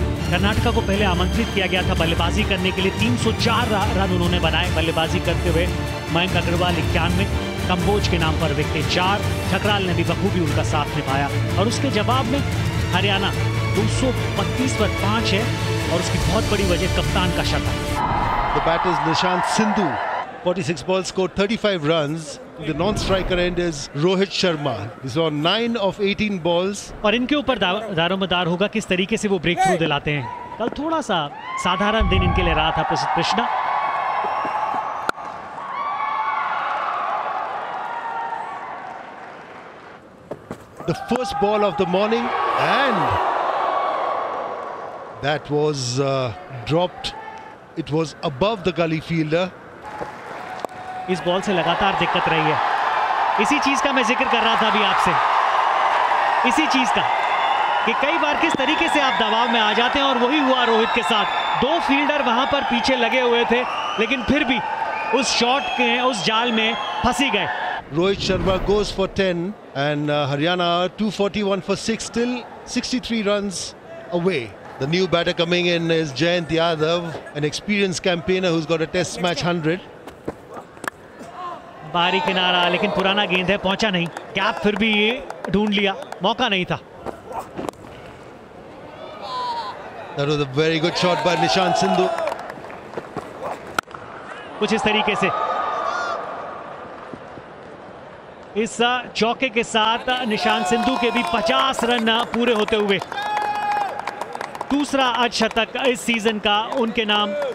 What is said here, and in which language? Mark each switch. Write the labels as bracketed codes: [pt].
[hi] कर्नाटका को पहले आमंत्रित किया गया था बल्लेबाजी करने के लिए। 304 रन उन्होंने बनाए बल्लेबाजी करते हुए। मयंक अग्रवाल 91, कंबोज के नाम पर विकेट 4। ठकराल ने भी बखूबी उनका साथ निभाया और उसके जवाब में हरियाणा 232 पर 5 है और उसकी बहुत बड़ी वजह कप्तान का शतक। [en] The batters Nishant Sindhu, 46 balls, scored 35 runs. The non-striker end is Rohit Sharma. He's on 9 of 18 balls. [hi] और इनके ऊपर दारोमदार होगा किस तरीके से वो ब्रेक थ्रू दिलाते हैं। कल थोड़ा सा साधारण दिन इनके लिए रहा था प्रसिद्ध Krishna. [en] The first ball of the morning, and that was dropped. It was above the gully fielder. [hi] इस बॉल से लगातार दिक्कत रही है। इसी चीज का मैं जिक्र कर रहा था अभी आपसे, इसी चीज का कि कई बार किस तरीके से आप दबाव में आ जाते हैं, और वही हुआ रोहित के साथ। 2 फील्डर वहां पर पीछे लगे हुए थे, लेकिन फिर भी उस शॉट के उस जाल में फंसी गए। [en] Rohit Sharma goes for 10 and Haryana 241 for 6, still 63 runs away. The new batter coming in is Jayant Yadav, an experienced campaigner who's got a test match 100. [hi] बारी किनारा, लेकिन पुराना गेंद है, पहुंचा नहीं। गैप फिर भी ये ढूंढ लिया, मौका नहीं था। [en] That was a very good shot by Nishant Sindhu. [hi] कुछ इस तरीके से इस चौके के साथ निशांत सिंधु के भी 50 रन पूरे होते हुए दूसरा अर्धशतक इस सीजन का उनके नाम।